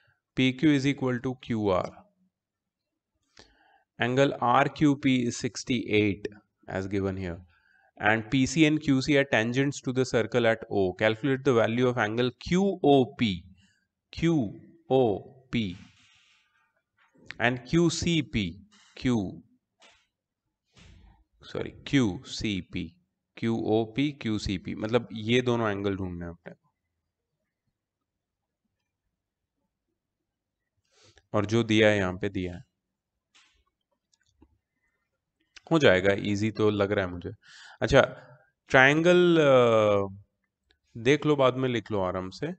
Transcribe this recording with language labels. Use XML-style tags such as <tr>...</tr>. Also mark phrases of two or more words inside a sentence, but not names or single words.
<en>PQ is equal to QR. Angle RQP is 68 as given here. And PC and QC are tangents to the circle at O. Calculate the value of angle QOP. QOP and QCP. QCP. QOP, QCP.</en> <hi>मतलब ये दोनों एंगल ढूंढने हैं अपने को, और जो दिया है यहाँ पे दिया है, हो जाएगा, इजी तो लग रहा है मुझे। अच्छा, ट्रायंगल देख लो, बाद में लिख लो आराम से।</hi>